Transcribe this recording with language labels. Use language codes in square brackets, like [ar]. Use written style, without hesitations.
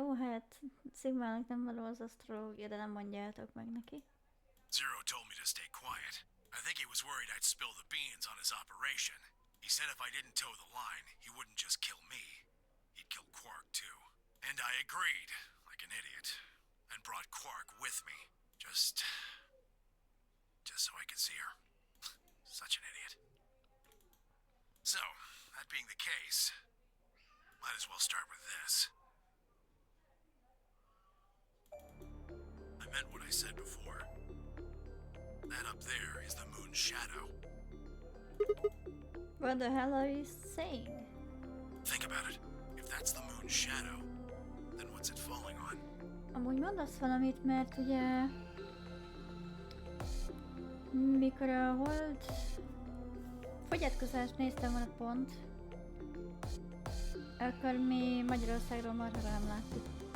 [hu] Jó, hát Sigmának nem való az asztrológia, de nem mondjátok meg neki. [en] Zero told me to stay quiet. I think he was worried I'd spill the beans on his operation. He said if I didn't toe the line, he wouldn't just kill me. He'd kill Quark too. And I agreed, like an idiot. And brought Quark with me. Just so I could see her. Such an idiot. So, that being the case, might as well start with this. I meant what I said before. That up there is the moon's shadow. What the hell are you saying? Think about it. If that's the moon's shadow, then what's it falling on? [hu] Amúgy mondasz valamit, mert ugye... Mikor a hold... fogyatkozást néztem volna pont, akkor mi Magyarországról marhára nem láttuk.